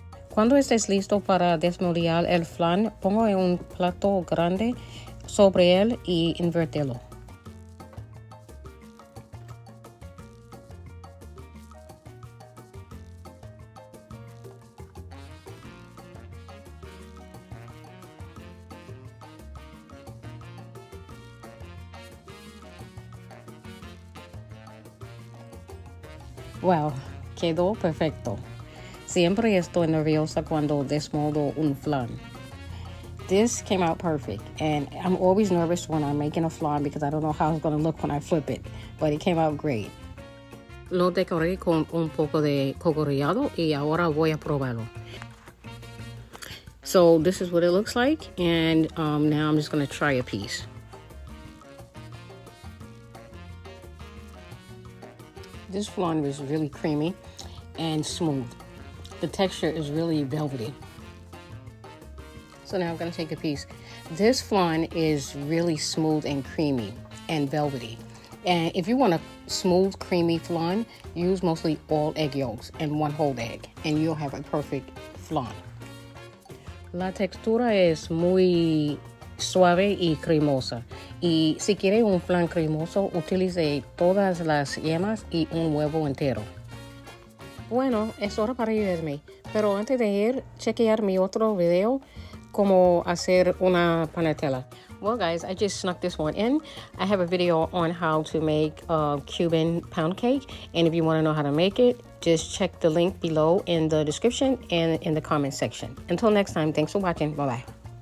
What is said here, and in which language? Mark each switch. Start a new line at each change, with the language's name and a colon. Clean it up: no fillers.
Spanish: Cuando estés listo para desmoldear el flan, pongo en un plato grande sobre él y invértelo. Wow, quedó perfecto. Siempre estoy nerviosa cuando desmoldo un flan.
English: This came out perfect, and I'm always nervous when I'm making a flan because I don't know how it's going to look when I flip it, but it came out great.
Spanish: Lo decoré con un poco de coco rallado y ahora voy a probarlo.
English: So this is what it looks like, and now I'm just going to try a piece. This flan is really creamy and smooth. The texture is really velvety. So now I'm going to take a piece. This flan is really smooth and creamy and velvety. And if you want a smooth, creamy flan, use mostly all egg yolks and 1 whole egg, and you'll have a perfect flan.
Spanish: La textura es muy suave y cremosa. Y si quiere un flan cremoso, utilice todas las yemas y un huevo entero. Bueno, es hora para irme, pero antes de ir, chequear mi otro video, cómo hacer una panetela.
English: Well, guys, I just snuck this one in. I have a video on how to make a Cuban pound cake, and if you want to know how to make it, just check the link below in the description and in the comment section. Until next time, thanks for watching. Bye-bye.